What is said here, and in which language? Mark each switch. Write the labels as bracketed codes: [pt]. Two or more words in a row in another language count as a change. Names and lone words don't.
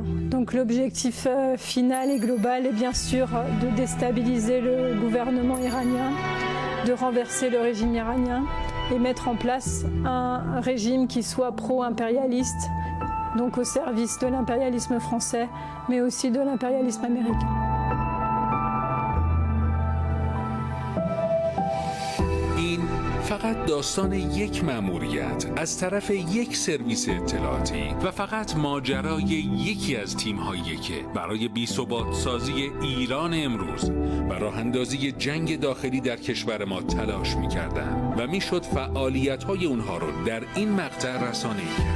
[fr] Donc l'objectif final et global est bien sûr de déstabiliser le gouvernement iranien, de renverser le régime iranien et mettre en place un régime qui soit pro-impérialiste donc au service de l'impérialisme français, mais aussi de l'impérialisme américain. [fa] این فقط داستان یک مأموریت از طرف یک سرویس اطلاعاتی و فقط ماجرای یکی از تیم‌هایی که برای بی‌ثبات سازی ایران امروز و راه اندازی جنگ داخلی در کشور ما تلاش می‌کردند و میشد فعالیت‌های اونها رو در این مقطع رسانه‌ای کرد.